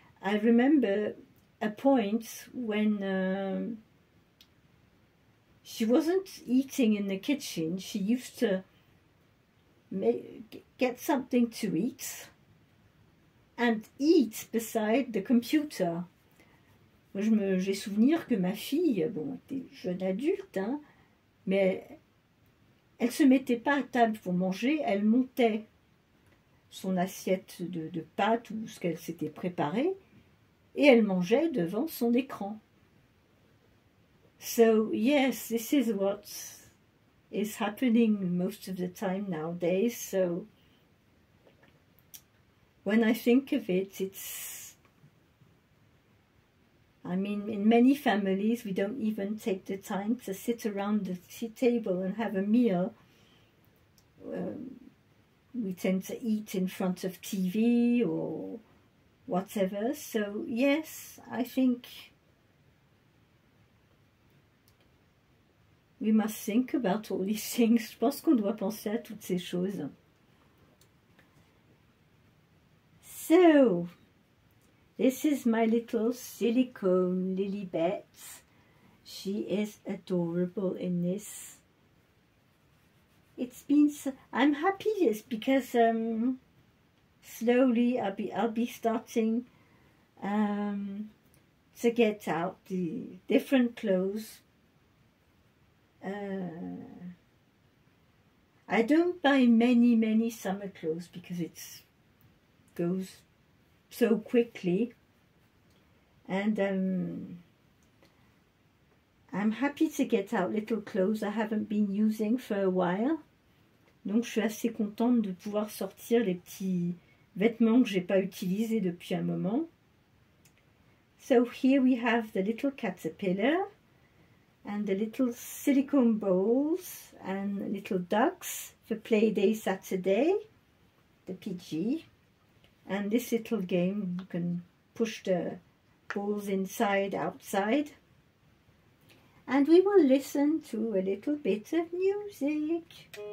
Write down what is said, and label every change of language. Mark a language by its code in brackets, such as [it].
[en] I remember a point when she wasn't eating in the kitchen. She used to get something to eat and eat beside the computer. [fr] J'ai souvenir que ma fille, bon, était jeune adulte, hein, mais elle se mettait pas à table pour manger, elle montait son assiette de pâtes ou ce qu'elle s'était préparé et elle mangeait devant son écran. [en] So yes, this is what is happening most of the time nowadays. So when I think of it, I mean, in many families we don't even take the time to sit around the tea table and have a meal. We tend to eat in front of TV or whatever. So yes, I think We must think about all these things. [fr] Je pense qu'on doit penser à toutes ces choses. [en] So, this is my little silicone Lilibet. She is adorable in this. It's been so, I'm happy just because slowly I'll be starting to get out the different clothes. I don't buy many summer clothes because it goes so quickly, and I'm happy to get out little clothes I haven't been using for a while. [fr] Donc je suis assez contente de pouvoir sortir les petits vêtements que j'ai pas utilisés depuis un moment. [en] So here we have the little caterpillar and the little silicone bowls and little ducks for play day Saturday, the PG, and this little game you can push the balls inside, outside, and we will listen to a little bit of music.